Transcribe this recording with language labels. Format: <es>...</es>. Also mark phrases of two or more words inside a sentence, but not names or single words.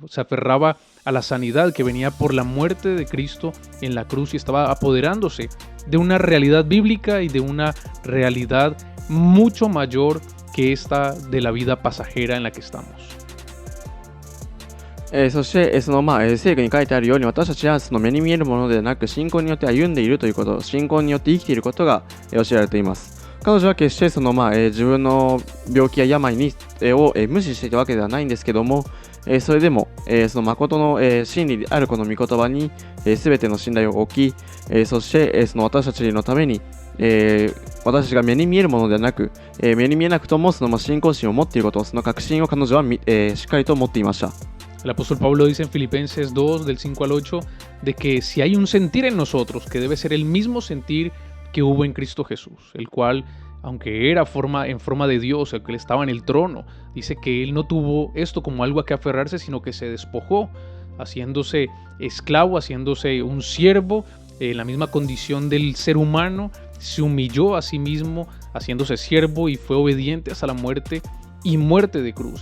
<es>Se aferraba a la sanidad que venía por la muerte de Cristo en la cruz y estaba apoderándose de una realidad bíblica y de una realidad mucho mayor que esta de la vida pasajera en la que estamos.</es> <ja>そして、聖句に書いてあるように、私たちはその目に見えるものではなく、信仰によって歩んでいるということ、信仰によって生きていることが教えられています。彼女は決して自分の病気や病を無視していたわけではないんですけども、それでもその誠の真理であるこの御言葉に全ての信頼を置き、そしてその私たちのために私たちが目に見えるものではなく、目に見えなくともその信仰心を持っていること、その確信を彼女はしっかりと持っていました。</ja> <es>El apóstol Pablo dice en Filipenses 2, del 5 al 8, de que si hay un sentir en nosotros, que debe ser el mismo sentir que hubo en Cristo Jesús, el cual, aunque era en forma de Dios, el que estaba en el trono, dice que él no tuvo esto como algo a que aferrarse, sino que se despojó, haciéndose esclavo, haciéndose un siervo, en la misma condición del ser humano, se humilló a sí mismo, haciéndose siervo y fue obediente hasta la muerte y muerte de cruz.</es>